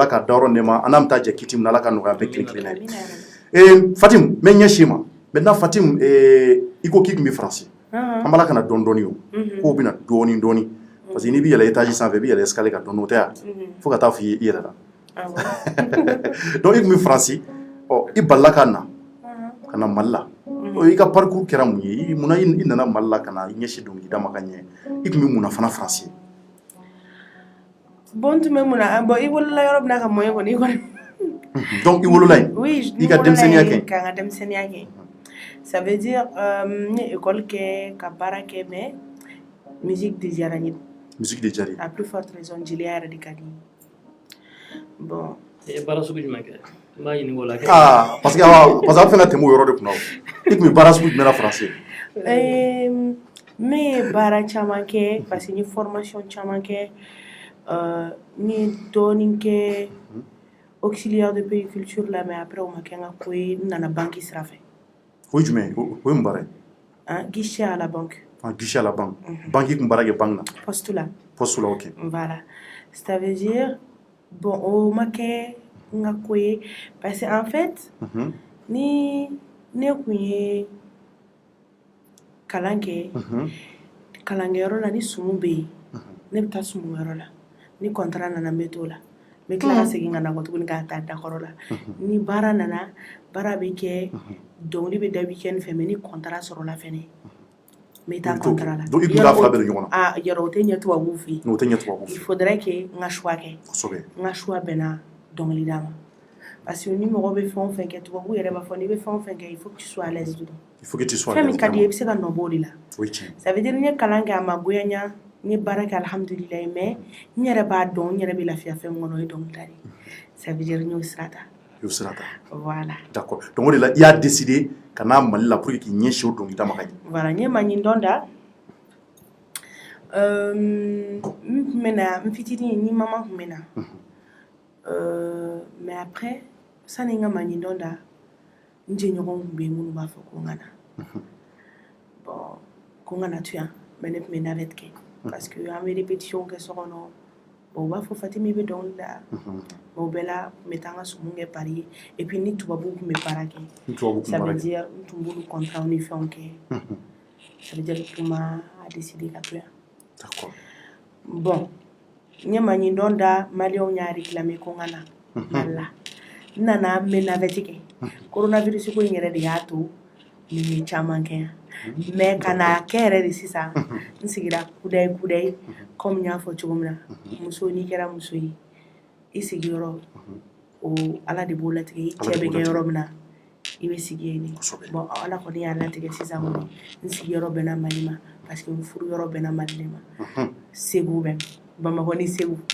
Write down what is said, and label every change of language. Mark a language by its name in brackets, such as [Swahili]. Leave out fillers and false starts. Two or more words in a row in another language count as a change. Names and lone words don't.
[Bambara] ka dayɔrɔ nɛɛma an n'an bɛ taa jɛ kiti min na ala ka nɔgɔya bɛɛ kelen-kelenna ye Fatimu n bɛ ɲɛsin i ma maintenant Fatimu i ko k'i tun bɛ Faransi an b'ala ka na dɔɔni o k'o bɛna dɔɔni [French] parce que [Bambara] n'i bɛ yɛlɛ étage sanfɛ i bɛ yɛlɛ escalier kan dɔɔni o tɛ yan fo ka taa fɔ i yɛrɛ la donc i tun bɛ Faransi i balila ka na Mali la i ka parcours kɛra mun ye munna i nana Mali la ka na i ɲɛsin dɔnkilida ma ka ɲɛ i tun bɛ mun na fana Faransi bon tun bɛ mun na bon i wolola yɔrɔ min na ka mɔɲɛ kɔni i kɔni donc i wolola yen i ka denmisɛnniya kɛ ka n ka denmisɛnniya kɛ [French] ça veut dire [Bambara] n ye école kɛ ka baara kɛ [French] mais musique [Bambara] de diyara n ye musique de diyara [French] à plus forte raison [Bambara] jeliya yɛrɛ de ka di bon baara sugu jumɛn kɛ n b'a ɲininka o la [French] parce que [Bambara] aw fɛnɛ tɛmɛ o yɔrɔ de kunna i tun bɛ baara sugu jumɛn na Faransi n ye baara caman kɛ [French] parce que [Bambara] n ye formation caman kɛ n ye dɔɔni kɛ [French] auxiliaire de périculture [Bambara] la [French] mais après [Bambara] o ma kɛ n ka ko ye n nana banque sira fɛ o ye jumɛn ye o ye mun baara ye [French] guichet à la banque guichet à la banque [Bambara] banque tun baara kɛ banque na poste la ok [French] voilà ça veut dire [Bambara] bon o ma kɛ n ka ko ye [French] parce que en fait [Bambara] ni ne tun ye kalan kɛ kalankɛyɔrɔ la ni sumu bɛ yen ne bɛ taa sumuyɔrɔ la ni contrat nana n bɛ t'o la n bɛ tila ka segin ka na kɔ tuguni k'a ta dakɔrɔ la ni baara nana baara bɛ kɛ dɔnkili bɛ da weekend fɛ mais ni contrat sɔrɔla fɛnɛ n bɛ taa contrat la donc i tun t'a fila bɛɛ de ɲɔgɔn na yɔrɔ o tɛ ɲɛ tubabuw fɛ yen o tɛ ɲɛ tubabuw fɛ [French] il faudrait que [Bambara] n ka choix kɛ n ka choix bɛnna dɔnkilida ma [French] parce que [Bambara] ni mɔgɔ bɛ fɛn o fɛn kɛ tubabuw yɛrɛ b'a fɔ n'i bɛ fɛn o fɛn kɛ [French] il faut que tu sois à l'aise dedans [Bambara] fɛn min ka di i bɛ se ka nɔ bɔ o de la [French] ça veut dire [Bambara] n ye kalan kɛ a ma goya n ye n ye baara kɛ alhamdulilayi mais n yɛrɛ b'a dɔn n yɛrɛ bɛ lafiya fɛn min kɔnɔ o ye dɔnkilida de [French] ça veut dire [Bambara] n y'o sira ta voilà [French] d'accord donc [Bambara] o de la i y'a décidé ka na Mali la [French] pour que [Bambara] k'i ɲɛsin o dɔnkilida ma ka ɲɛ voilà n ye maɲindɔn da n tun bɛ na n fitinin ni maman tun bɛ na [French] mais après [Bambara] sani n ka maɲindɔn da n jɛɲɔgɔnw tun bɛ yen minnu b'a fɔ ko n ka na bon ko n ka na to yan mais ne tun bɛ navette kɛ [French] parce que [Bambara] an bɛ répétition kɛ so kɔnɔ bon on b'a fɔ Fatimi bɛ dɔnkili da o bɛɛ la n bɛ taa n ka sumu kɛ Paris ye [French] et puis [Bambara] ni tubabuw tun bɛ baara kɛ [French] ça veut dire [Bambara] n tun b'olu contrat ni fɛnw kɛ [French] ça veut dire [Bambara] tun ma décidé ka to yan d'accord bon n ye maɲindɔn da maliyɛnw y'a réclamé ko n ka na Mali la n nana n bɛ navette kɛ coronavirus ko in yɛrɛ de y'a to n ye caman kɛ yan mais ka na kɛ yɛrɛ de sisan n sigira kudayi comme n y'a fɔ cogo min na muso n'i kɛra muso ye i sigiyɔrɔ o ala de b'o latigɛ i cɛ bɛ kɛ yɔrɔ min na i bɛ sigi yen de bon ala kɔni y'a latigɛ sisan kɔni n sigiyɔrɔ bɛnna Mali ma [French] parce que [Bambara] n furu yɔrɔ bɛnna Mali de ma Segu bɛ Bamakɔ ni Segu